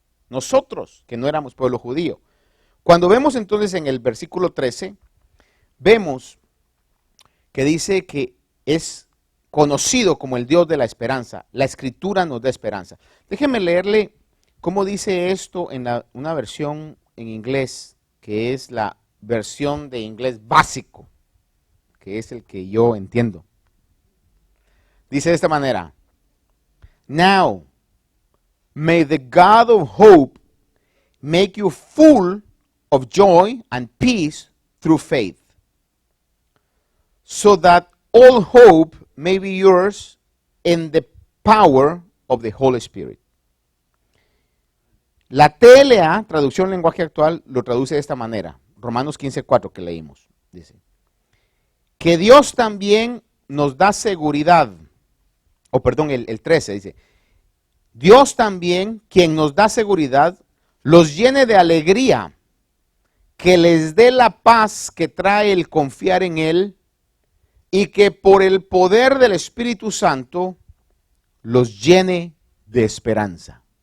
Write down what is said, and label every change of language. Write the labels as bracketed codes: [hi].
[es] Nosotros, que no éramos pueblo judío. Cuando vemos entonces en el versículo 13, vemos que dice que es conocido como el Dios de la esperanza. La Escritura nos da esperanza. Déjeme leerle cómo dice esto en una versión en inglés, que es la versión de inglés básico, que es el que yo entiendo. Dice de esta manera, [en] now, may the God of hope make you full of joy and peace through faith, so that all hope may be yours in the power of the Holy Spirit. [es] La TLA, traducción lenguaje actual, lo traduce de esta manera. Romanos 15:4 que leímos. Dice, que Dios también nos da seguridad. El 13 dice, Dios también, quien nos da seguridad, los llene de alegría, que les dé la paz que trae el confiar en Él, y que por el poder del Espíritu Santo los llene de esperanza.